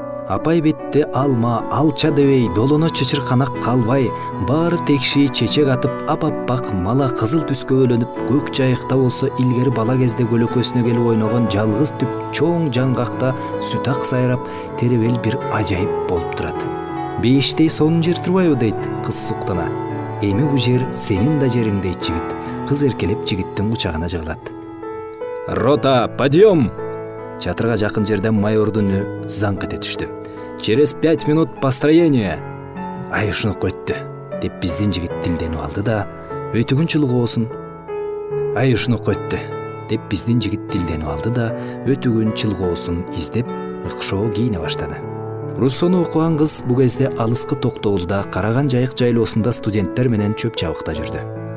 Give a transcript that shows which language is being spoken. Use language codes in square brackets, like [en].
[ky] Апай бетте алма, алча дебей, долоно чычырканак калбай, баары текши чечек атып, апаппак мала кызыл түскө бөлөнүп, көк жайыкта болсо илгери бала кезде көлөкөсүнө келип ойногон жалгыз түп чоң жаңгакта сүт ак сайрап, теребел бир ажайып болуп турат. "Бейиштей сонун жер турбайбы?" дейт кыз суктана. "Эми бул жер сенин да жериң" дейт жигит. Кыз эркелеп жигиттин кучагына жыгылат. [ru] "Рота, подъем!" [ky] Чатырга жакын жерден майордун үнү заңк эте түштү. [ru] "Через 5 минут построение." [ky] "Ай ушуну көттү" деп биздин жигит тилденип алды да, "Өтүгүн чылгоосун." "Ай ушуну көттү" деп биздин жигит тилденип алды да, өтүгүн чылгоосун издеп, ыкшоо кийине баштады. Руссону окуган кыз бу кезде алыскы Токтогулда Караган жайык жайлоосунда студенттер менен чөп чабыкта жүрдү.